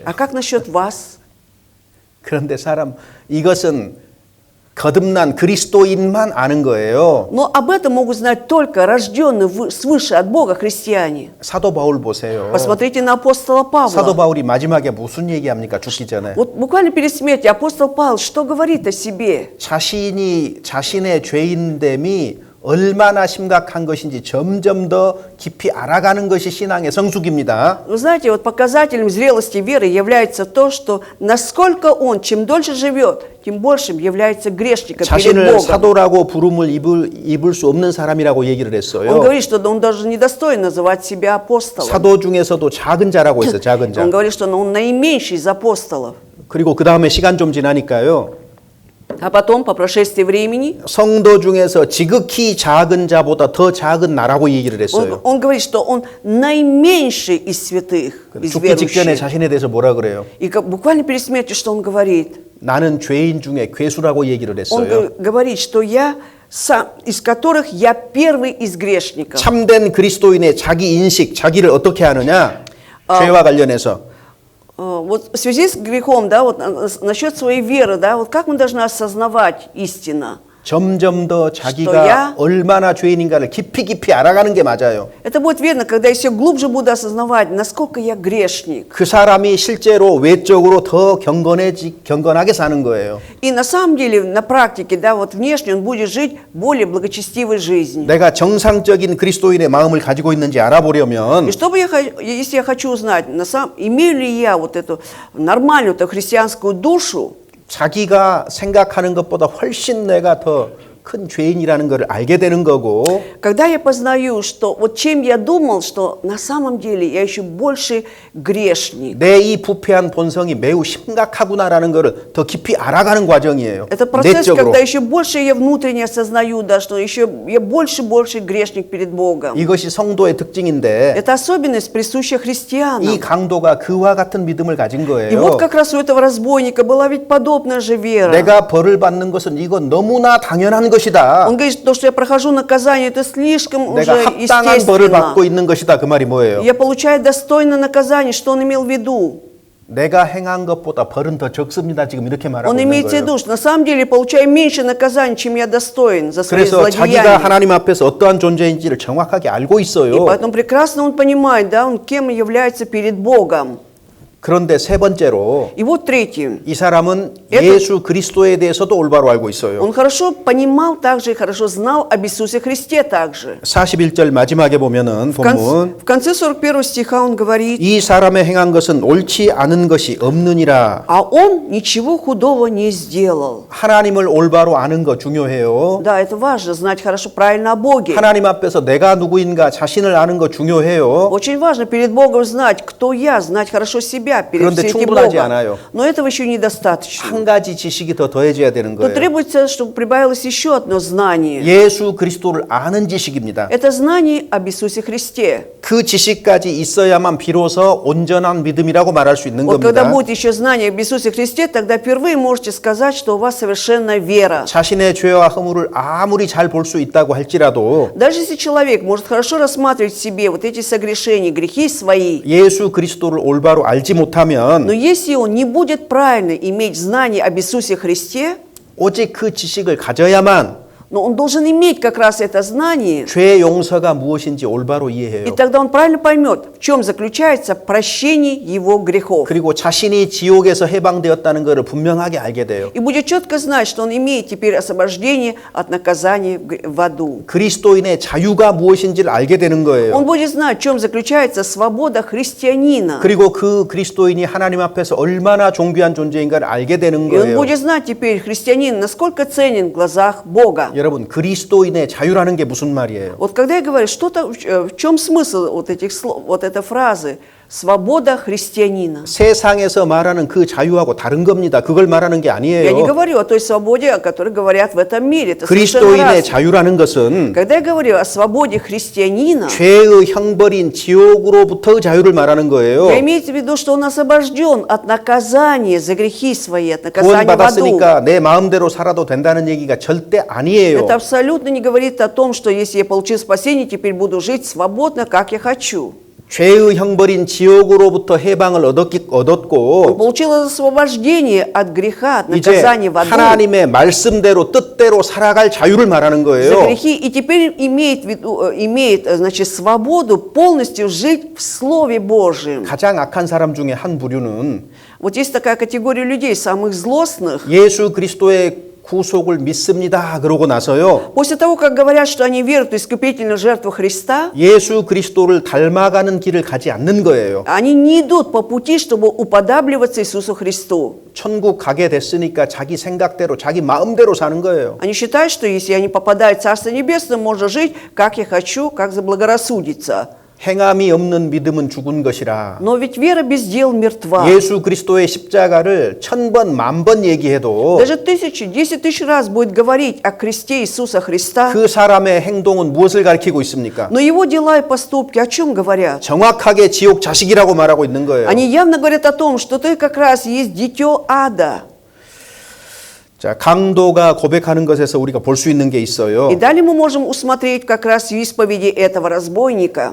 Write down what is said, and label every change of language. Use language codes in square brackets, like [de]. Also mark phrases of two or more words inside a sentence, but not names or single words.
[ru] А как насчет вас? [ko] 그런데 이것은 거듭난 그리스도인만 아는 거예요. [ru] Но об этом могут знать только рожденные свыше от Бога христиане. [ko] 사도 바울 보세요. [ru] Посмотрите на апостола [ko] 사도 [ru] Павла. [ko] 바울이 마지막에 무슨 얘기합니까? 죽기 전에. [ru] Вот буквально перед смертью апостол Павел что говорит о себе? [ko] 자신이 자신의 죄인됨이 얼마나 심각한 것인지 점점 더 깊이 알아가는 것이 신앙의 성숙입니다. [ru] Вы знаете, вот показателем зрелости веры является то, что насколько он, чем дольше живет, тем большим является грешником перед [ko] 자신을 [ru] Богом. [ko] 사도라고 부름을 입을 수 없는 사람이라고 얘기를 [ru] Он [ko] 했어요. [ru] говорит, что он даже недостоин называть себя апостолом. [ko] 사도 중에서도 작은 자라고 했어요. 작은 자. [ru] Он говорит, что он наименьший из апостолов. [ko] 그리고 그 다음에 시간 좀 지나니까요. [ru] А потом, по прошествии времени, [ko] 성도 중에서 지극히 작은 자보다 더 작은 나라고 얘기를 했어요. [ru] он говорит, что он наименьший из святых, из [ko] 죽기 직전에 [ru] верующих. [ko] 자신에 대해서 뭐라 그래요? [ru] И буквально перед смертью, что он говорит? [ko] 나는 죄인 중에 괴수라고 얘기를 [ru] Он [ko] 했어요. [ru] говорит, что я сам, из которых я первый из грешников. [ko] 참된 그리스도인의 자기 인식, 자기를 어떻게 하느냐? 죄와 관련해서 [ru] Вот в связи с грехом, да, вот насчет своей веры, да, вот как мы должны осознавать истинно? [ko] 점점 더 [ru] что [ko] 자기가 [ru] я- [ko] 얼마나 죄인인가를 깊이 알아가는 게 맞아요. [ru] Это будет верно, когда я все глубже буду осознавать, насколько я грешник. [ko] 그 사람이 실제로 외적으로 더 경건하게 사는 거예요. [ru] И на самом деле, на практике, да, вот внешне он будет жить более благочестивой жизнью. [ko] 내가 정상적인 그리스도인의 마음을 가지고 있는지 알아보려면 [ru] И если я хочу узнать, имею ли я вот эту нормальную эту христианскую душу, [ko] 자기가 생각하는 것보다 훨씬 내가 더 큰 죄인이라는 걸 알게 되는 거고 [ru] когда я познаю, что вот чем я думал, что на самом деле я еще больше грешник. [ko] 내 이 부패한 본성이 매우 심각하구나라는 것을 더 깊이 알아가는 과정이에요. [ru] Это процесс, [ko] 내적으로. [ru] когда еще больше я внутренне осознаю, да, что еще я больше грешник перед Богом. [ko] 이것이 성도의 특징인데 [ru] Это особенность, присущая христианам. [ko] 이 강도가 그와 같은 믿음을 가진 [ru] И [ko] 거예요. [ru] вот как раз у этого разбойника была ведь подобная же вера. [ko] 내가 벌을 받는 것은 이건 너무나 당연한 것이다. [ru] Он говорит, то, что я прохожу наказание, это слишком уже [ko] 내가 합당한 벌을 [ru] естественно. [ko] 받고 있는 것이다. 그 말이 뭐예요? [ru] Я получаю достойное наказание. Что он имел в виду? [ko] 내가 행한 것보다 벌은 더 적습니다. 지금 이렇게 말하고 [ru] Он [ko] 있는 [ru] имеет в [ko] 거예요. [ru] виду, что на самом деле получаю меньше наказаний, чем я достоин за свои [ko] 그래서 자기가 [ru] злодеяния. [ko] 하나님 앞에서 어떠한 존재인지를 정확하게 알고 [ru] И [ko] 있어요. [ru] поэтому прекрасно он понимает, да, он кем является перед Богом. [ko] 그런데 세 번째로 [ru] И вот третье. [ko] 이 사람은 [ru] Это- [ko] 예수 그리스도에 대해서도 올바로 알고 있어요. [ru] Он хорошо понимал также и хорошо знал об Иисусе Христе также. [ko] 41절 마지막에 보면은 본문 [ru] В конце 41 стиха он говорит, [ko] 이 사람의 행한 것은 옳지 않은 것이 없느니라. [ru] а он ничего худого не сделал. [ko] 하나님을 올바로 아는 거 중요해요. [ru] Да, это важно, знать хорошо, правильно о Боге. [ko] 하나님 앞에서 내가 누구인가 자신을 아는 거 중요해요. [ru] Очень важно перед Богом знать, кто я, знать хорошо себя перед [ko] 그런데 [ru] всем этим [ko] 충분하지 [ru] Богом. [ko] 않아요. [ru] Но этого еще недостаточно. [ko] 한 가지 지식이 더 더해져야 되는 [ru] То [ko] 거예요. [ru] требуется, чтобы прибавилось еще одно знание. [ko] 예수 그리스도를 아는 지식입니다. [ru] Это знание об Иисусе Христе. [ko] 그 지식까지 있어야만 비로소 온전한 믿음이라고 말할 수 있는 [ru] Вот когда [ko] 겁니다. [ru] будет еще знание об Иисусе Христе, тогда впервые можете сказать, что у вас совершенная вера. [ko] 자신의 죄와 허물을 아무리 잘 볼 수 있다고 할지라도 [ru] Даже если человек может хорошо рассматривать в себе вот эти согрешения, грехи свои, [ko] 예수 그리스도를 올바로 알지 [ru] но [ko] 못하면 [ru] если он не будет правильно иметь знание об Иисусе Христе, [ko] 오직 그 지식을 가져야만 [ru] но он должен иметь как раз это знание, [ko] 죄의 용서가 무엇인지 올바로 [ru] и [ko] 이해해요. [ru] тогда он правильно поймет, в чем заключается прощение его грехов. [ko] 그리고 자신이 지옥에서 해방되었다는 것을 분명하게 알게 돼요. [ru] И будет четко знать, что он имеет теперь освобождение от наказания в аду. [ko] 그리스도인의 자유가 무엇인지를 알게 되는 거예요. [ru] Он будет знать, в чем заключается свобода христианина. [ko] 그리고 그 그리스도인이 하나님 앞에서 얼마나 존귀한 존재인가를 알게 되는 [ru] И он [ko] 거예요. [ru] будет знать теперь, христианин, насколько ценен в глазах Бога. [ko] 여러분 그리스도인의 자유라는 게 무슨 말이에요? [ru] Вот когда я говорю, в чем смысл вот этих слов, вот этой фразы «свобода христианина»? [ko] 세상에서 말하는 그 자유하고 다른 겁니다. 그걸 말하는 게 [ru] Я не [ko] 아니에요. [ru] говорю о той свободе, о которой говорят в этом мире. Это совершенно [ko] 그리스도인의 [ru] разное. [ko] 자유라는 것은 [ru] Когда я говорю о свободе христианина, [ko] 죄의 형벌인 지옥으로부터의 자유를 말하는 거예요. [ru] я имею в виду, что он освобожден от наказания за грехи свои, от наказания в аду. [ko] 구원받았으니까 내 마음대로 살아도 된다는 얘기가 절대 아니에요. [ru] Это абсолютно не говорит о том, что если я получил спасение, теперь буду жить свободно, как я хочу. [ko] 죄의 형벌인 지옥으로부터 해방을 [ru] Он [ko] 얻었고 [ru] получил освобождение от греха, от [ko] 이제 [ru] наказания в аду [ko] 하나님의 말씀대로 뜻대로 살아갈 자유를 말하는 [ru] за [ko] 거예요. [ru] грехи, и теперь имеет, значит, свободу полностью жить в Слове Божьем. [ko] 가장 악한 사람 중에 한 부류는 [ru] Вот есть такая категория людей, самых злостных. [ko] 예수 그리스도의 구속을 믿습니다. 그러고 나서요. [ru] После того, как говорят, что они веруют в искупительную жертву Христа, [ko] 예수 그리스도를 닮아가는 길을 가지 않는 거예요. [ru] они не идут по пути, чтобы уподабливаться Иисусу Христу. [ko] 천국 가게 됐으니까 자기 생각대로 자기 마음대로 사는 거예요. [ru] Они считают, что если они попадают в Царство Небесное, можно жить, как я хочу, как заблагорассудится. [ko] 행함이 없는 믿음은 죽은 것이라. [ru] Но ведь вера без дел мертва. [ko] 예수 그리스도의 십자가를 1000번, 10,000번 얘기해도 [ru] Даже 10 тысяч раз будет говорить о кресте Иисуса Христа, [ko] 그 사람의 행동은 무엇을 가리키고 있습니까? [ru] но его дела и поступки о чем говорят? [ko] 정확하게 지옥 자식이라고 말하고 있는 거예요. [ru] Они явно говорят о том, что ты как раз есть дитё ада. [ko] 자, 강도가 고백하는 것에서 우리가 볼 수 있는 게 있어요. [ru] И далее мы можем усмотреть как раз в исповеди этого разбойника,